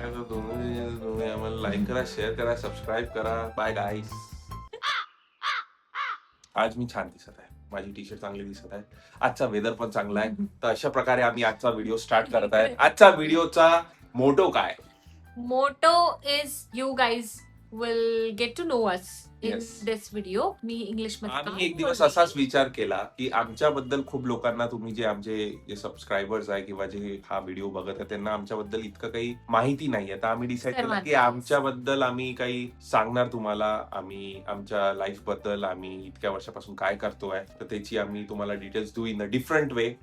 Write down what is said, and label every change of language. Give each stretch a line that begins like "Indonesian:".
Marathi: तुम्ही आम्हाला लाईक करा, शेअर करा, सबस्क्राईब करा. बाय गाईस. आज मी छान दिसत आहे, माझी टी शर्ट चांगली दिसत आहे, आजचा वेदर पण चांगला आहे. तर अशा प्रकारे आम्ही आजचा व्हिडिओ स्टार्ट करत आहे. आजचा व्हिडिओचा मोटो काय?
English: Motto is you guys will get to know us in Yes. This video.
Marathi: मी English आम्ही एक दिवस असाच विचार केला की आमच्याबद्दल खूप लोकांना, तुम्ही जे आमचे जे सबस्क्रायबर्स आहे किंवा जे हा व्हिडिओ बघत आहे, त्यांना आमच्याबद्दल इतकं काही माहिती नाहीये. तर आम्ही डिसाईड केलं की आमच्याबद्दल आम्ही काही सांगणार तुम्हाला. आम्ही आमच्या लाईफ बद्दल, आम्ही इतक्या वर्षापासून काय करतोय, तर त्याची आम्ही तुम्हाला डिटेल्स देऊ इन अ डिफरंट वे.